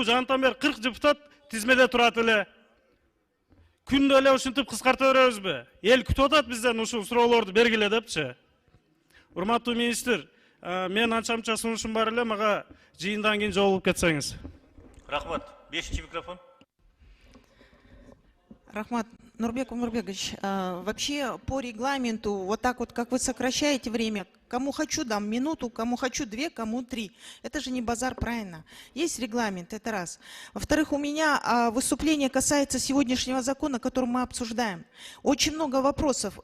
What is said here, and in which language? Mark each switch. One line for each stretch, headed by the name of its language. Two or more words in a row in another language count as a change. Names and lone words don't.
Kyrgyz: Жанатан бери 40 депутат тизмеде турат эле. Күндө эле ушинтип кыскарта беребизби? Эл күтүп атат бизден ушул суроолорду бергиле депчи. Урматтуу министр, мен анча-мынча сунушум бар эле, мага жыйындан кийин жолугуп кетсеңиз. Рахмат. 5-чи микрофон. Рахмат Нурбек Умурбекович,
Russian: вообще по регламенту, вот так вот, как вы сокращаете время, кому хочу дам минуту, кому хочу 2, кому 3. Это же не базар, правильно? Есть регламент, это раз. Во-вторых, у меня выступление касается сегодняшнего закона, который мы обсуждаем. Очень много вопросов.